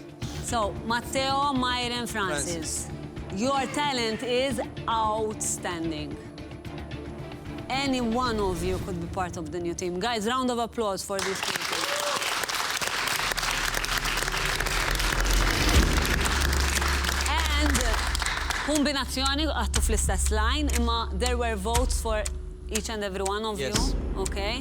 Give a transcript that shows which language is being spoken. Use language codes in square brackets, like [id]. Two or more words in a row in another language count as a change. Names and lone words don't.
[en] So, Matteo, Myron, Francis. Your talent is outstanding. Any one of you could be part of the new team. Guys, round of applause for these people. And [mt] kombinazzjoni għattu fl-istess line, imma [en] there were votes for each and every one of you. Okay?